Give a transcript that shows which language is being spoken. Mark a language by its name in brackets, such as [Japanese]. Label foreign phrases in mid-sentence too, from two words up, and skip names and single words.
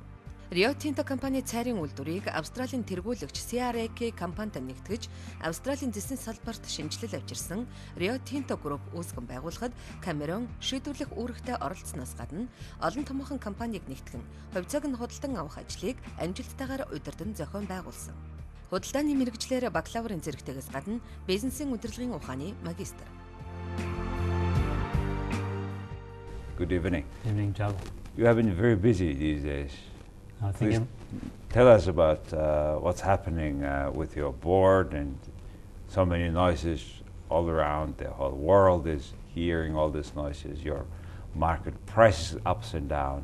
[Mongolian] Rio Tinto компани цайрын үйлдвэрийг Австралийн тэргүүлэгч CRK компанид нэгтгэж Австралийн зэсийн салбарт шинжилэл авчирсан [English] Rio Tinto Group [Mongolian] үүсгэн байгуулахад Камерон шийдвэрлэх үүрэгтээ оролцсноос гадна олон томоохон компанийг нэгтгэн хувьцааг нь худалдан авах ажлыг амжилттайгаар удирдан зохион байгуулсан. Худалдааны мэргэжлэр бакалаврын зэрэгтэйгээс гадна бизнесийн удирдлагын ухааны магистр. [English] Good evening. Evening, Jargal. You have been very busy these days. I think Tell us about what's happening with your board and so many noises all around. The whole world is hearing all these noises. Your market prices ups and down.